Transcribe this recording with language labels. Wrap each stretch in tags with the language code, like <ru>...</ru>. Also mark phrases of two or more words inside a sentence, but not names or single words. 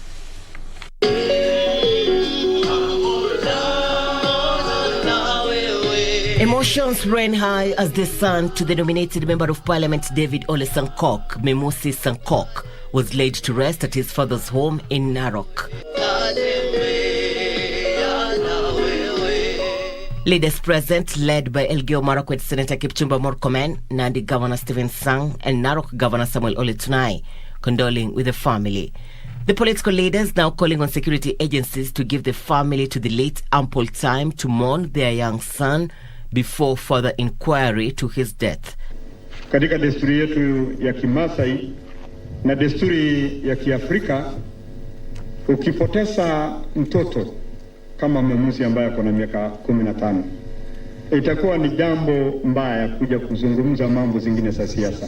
<en>Emotions ran high as the son to the nominated Member of Parliament David Ole Sankok, Musi Sankok, was laid to rest at his father's home in Narok. Leaders present, led by Elgeyo Marakwet Senator Kipchumba Murkomen, Nandi Governor Stephen Sang, and Narok Governor Samuel Ole Tunai, condoling with the family. The political leaders now calling on security agencies to give the family to the late ample time to mourn their young son before further inquiry to his death.</en> <sw>Katika desturi yetu ya Kimasai na desturi ya Kiafrika, ukipoteza mtoto kama Musi ambaye ako na miaka 15, itakuwa ni jambo mbaya kuja kuzungumza mambo zingine za siasa.</sw>